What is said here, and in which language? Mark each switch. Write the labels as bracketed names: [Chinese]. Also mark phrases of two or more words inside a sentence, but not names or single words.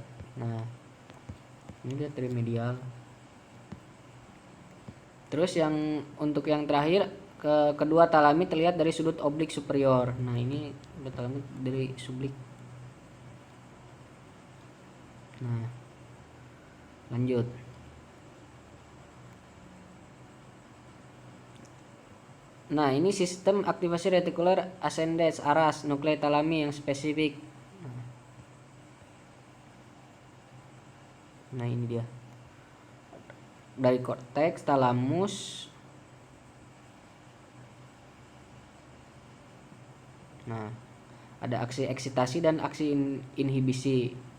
[Indonesian] Nah, ini dilihat dari medial. Terus yang untuk yang terakhir kedua talami terlihat dari sudut oblik superior. Nah, ini kedua talami dari sublik. Nah, lanjut. Nah, ini sistem aktivasi retikular ascendens aras [Latin] nuklei talami [Indonesian] yang spesifik. Nah, ini dia. Dari korteks, talamus. Nah, ada aksi eksitasi dan aksi inhibisi.